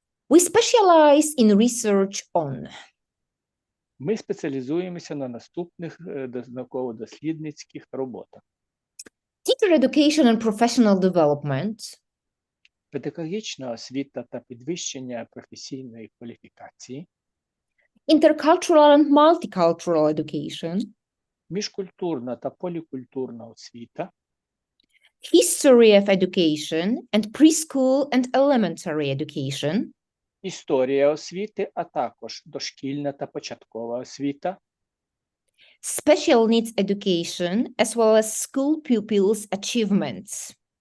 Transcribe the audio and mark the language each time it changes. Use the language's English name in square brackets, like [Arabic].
[English] We specialize in research on [Ukrainian] Ми спеціалізуємося на наступних науково-дослідницьких роботах. [English] teacher education and professional development, [Ukrainian] Педагогічна освіта та підвищення професійної кваліфікації, [English] intercultural and multicultural education, [Ukrainian] міжкультурна та полікультурна освіта, [English] history of education and preschool and elementary education, [Ukrainian] історія освіти, а також дошкільна та початкова освіта, [English] special needs education, as well as school pupils' achievements.